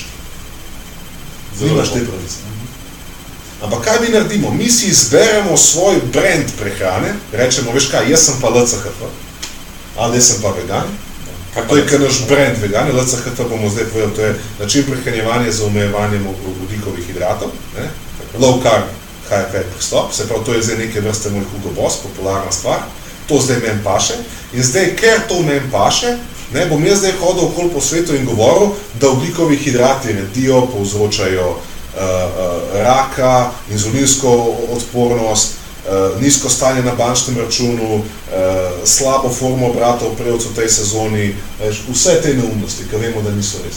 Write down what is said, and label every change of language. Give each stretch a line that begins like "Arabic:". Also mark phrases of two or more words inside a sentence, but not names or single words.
Slovenian: Nimaš te pravice. Ampak kaj mi naredimo? Mi si izberemo svoj brand prehrane, rečemo, veš kaj, jaz sem pa LCHF, ali jaz sem pa vegan. To je kar naš brand vegan, LCHF bomo zdaj povedali, to je način prehranjevanja za omejevanjem vodikovih hidratov, ne?
English: Low carb, high fat
Slovenian: pristop, se pravi, to je zdaj neke vrste moj Hugo Boss, popularna stvar, to zdaj meni paše in zdaj, ker to meni paše, ne, bom jaz zdaj hodil okoli po svetu in govoril, da ogljikovi hidrati redijo, povzročajo raka, inzulinsko odpornost, nizko stanje na bančnem računu, slabo formo bratov prejevcev v tej sezoni, vse te neumnosti, ki vemo, da niso res.